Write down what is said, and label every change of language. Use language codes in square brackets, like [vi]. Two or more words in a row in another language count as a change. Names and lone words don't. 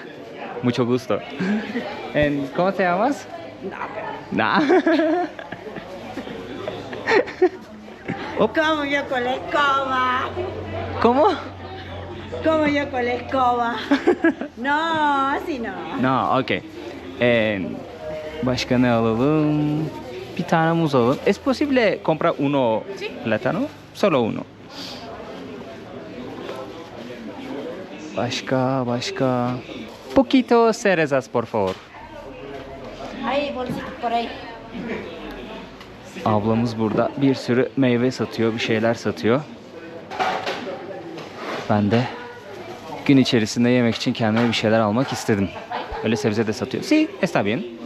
[es] Mucho gusto. ¿Cómo te llamas? Nah. Como yo con la escoba. ¿Cómo? Como yo con la escoba. No, así no. No, [tr] okay. Başka ne alalım? Bir tane muz alalım. [es] ¿Es posible comprar uno plátano? Solo uno. Başka. Poquito cerezas, por favor. Ahí, bolsitas por ahí. [tr] Ablamız burada bir sürü meyve satıyor, bir şeyler satıyor. Ben de gün içerisinde yemek için kendime bir şeyler almak istedim. Öyle sebze de satıyor. [es] Sí, está bien.